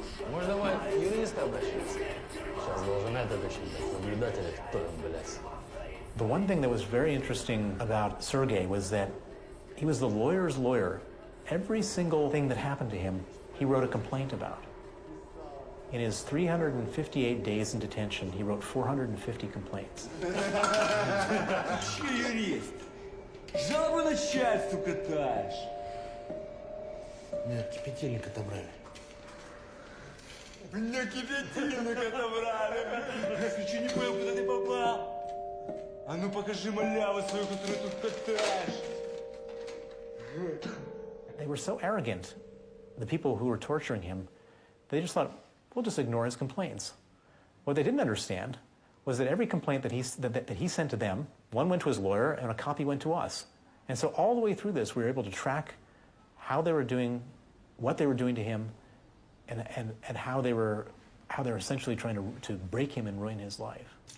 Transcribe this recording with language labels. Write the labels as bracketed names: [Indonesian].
[Russian] Может, давай юриста обращаться? Сейчас должен этот еще, наблюдателя, кто он, блядь. [English] The one thing that was very interesting about Sergei was that he was the lawyer's lawyer. Every single thing that happened to him, he wrote a complaint about. In his 358 days in detention, he wrote 450 complaints. [Russian] Юрист, жалобу начальству катаешь. Меня кипятильник отобрали. Меня кипятильник отобрали. Я что не понял, куда ты попал. А ну покажи маляву свою, которую тут катаешь. [English] They were so arrogant, the people who were torturing him, they just thought, we'll just ignore his complaints. What they didn't understand was that every complaint that he sent to them, one went to his lawyer and a copy went to us. And so all the way through this, we were able to track how they were doing, what they were doing to him, and how they were essentially trying to break him and ruin his life.